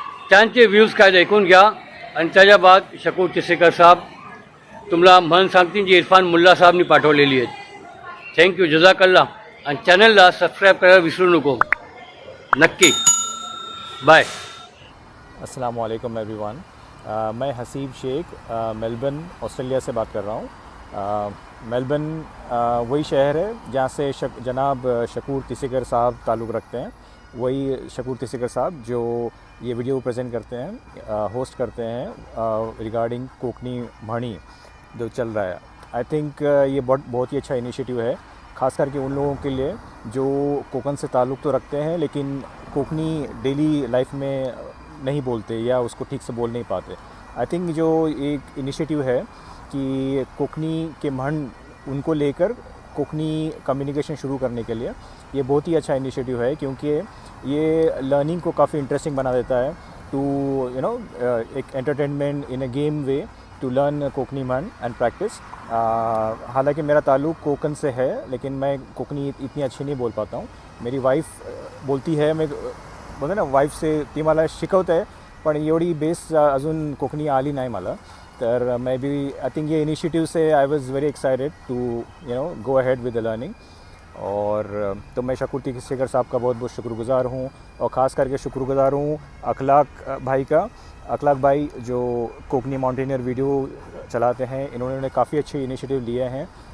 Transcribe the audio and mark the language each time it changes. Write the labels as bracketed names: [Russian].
[Marathi] त्यांचे व्ह्यूज काय ऐकून घ्या आणि त्याच्या बाद शकूर चिसेकर साहेब तुम्हाला म्हण सांगतील जी इरफान मुल्ला साहेबनी पाठवलेली आहेत. थँक्यू, जजाकल्ला. आणि चॅनलला सबस्क्राईब करायला विसरू नको नक्की. [English] Bye. [Hindi] अस्सलाम वालेकुम एवरीवन. मैं हसीब शेख मेलबर्न ऑस्ट्रेलिया से बात कर रहा हूँ. मेलबर्न वही शहर है जहाँ से जनाब शकूर तिसेकर साहब ताल्लुक़ रखते हैं. वही शकूर तिसेकर साहब जो ये वीडियो प्रेजेंट करते हैं, होस्ट करते हैं रिगार्डिंग कोकनी म्हणी जो चल रहा है. [English] I think [Hindi] ये बहुत ही अच्छा इनिशिएटिव है, ख़ास करके उन लोगों के लिए जो कोकन से ताल्लुक़ तो रखते हैं लेकिन कोकनी डेली लाइफ में नहीं बोलते या उसको ठीक से बोल नहीं पाते. [English] I think [Hindi] जो एक इनिशिएटिव है कि कोकनी के म्हण उनको लेकर कोकनी कम्युनिकेशन शुरू करने के लिए ये बहुत ही अच्छा इनिशिएटिव है, क्योंकि ये लर्निंग को काफ़ी इंटरेस्टिंग बना देता है. [English] To एक entertainment in a game way to learn Konkani mhan and practice. [Hindi] हालांकि मेरा ताल्लुक़ कोकन से है लेकिन मैं कोकनी इतनी अच्छी नहीं बोल पाता हूँ. मेरी वाइफ बोलती है, मैं बोलते ना वाईफसे [Marathi] ती मला शिकवत आहे पण एवढी बेस अजून कोकणी आली नाही मला. [Hindi] तर मैं भी [English] I think [Hindi] ये इनिशिएटिव से [English] I was very excited to go ahead with the learning. [Hindi] और तो मैं शकूर तिसेकर साहब का बहुत बहुत शुक्रगुज़ार हूँ. और ख़ास करके शुक्रगुज़ार हूँ अखलाक भाई का. अखलाक भाई जो कोकनी माउंटेनियर वीडियो चलाते हैं, इन्होंने काफ़ी अच्छे इनिशिएटिव लिए हैं.